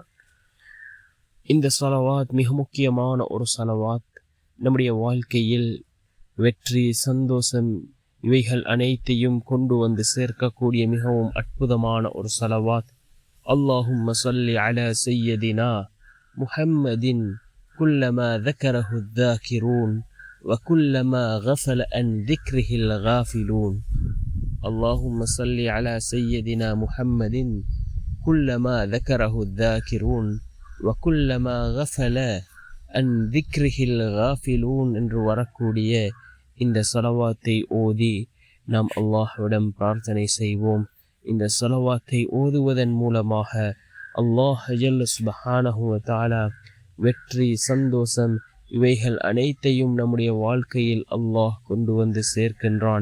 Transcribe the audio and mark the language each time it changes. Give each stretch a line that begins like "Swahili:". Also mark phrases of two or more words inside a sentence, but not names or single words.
Tamil: இந்த ஸலவாத் மிக முக்கியமான ஒரு ஸலவாத். நம்முடைய வாழ்க்கையில் வெற்றி சந்தோஷம் இவைகள் அனைத்தையும் கொண்டு வந்து சேர்க்கக்கூடிய மிகவும் அற்புதமான ஒரு ஸலவாத்.
Arabic: اللهم صل على سيدنا محمد كلما ذكره الذاكرون وكلما غفل عن ذكره الغافلون. اللهم صل على سيدنا محمد كلما ذكره الذاكرون وكلما غفل عن ذكره الغافلون
Tamil: என்று வரக்கூடிய இந்த ஸலவாத்தை ஓதி நாம் அல்லாஹ்விடம் பிரார்த்தனை செய்வோம். இந்த ஸலவாத்தை ஓதுவதன் மூலமாக அல்லாஹ்
Arabic: جل سبحانه وتعالى
Tamil: வெற்றி சந்தோஷம் இவைகள் அனைத்தையும் நம்முடைய வாழ்க்கையில் அல்லாஹ் கொண்டு வந்து சேர்க்கின்றான்.